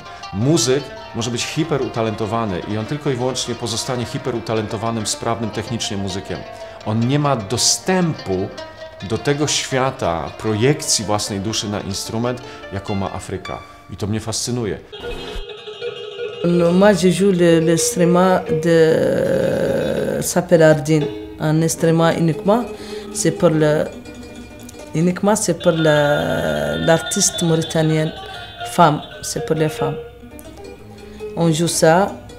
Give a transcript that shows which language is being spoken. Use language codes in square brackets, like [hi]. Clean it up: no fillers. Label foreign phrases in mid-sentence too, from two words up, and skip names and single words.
[pl] Muzyk może być hiperutalentowany i on tylko i wyłącznie pozostanie hiperutalentowanym, sprawnym technicznie muzykiem. On nie ma dostępu do tego świata projekcji własnej duszy na instrument, jaką ma Afryka. I to mnie fascynuje. [fr] Moi, je joue l'instrument de s'appelle Ardine. Un instrument uniquement, c'est pour l'artiste mauritanienne femme. C'est pour les femmes. On joue ça.